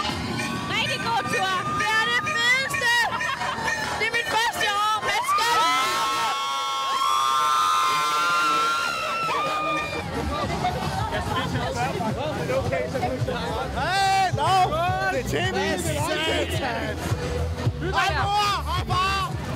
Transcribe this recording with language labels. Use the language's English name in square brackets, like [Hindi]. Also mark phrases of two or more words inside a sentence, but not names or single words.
[Danish] Rigtig god tur. Det er det fedeste. Det er mit første år. [English] Let's go! Hey, no! [Danish] Det er TV! Satan! Hop over!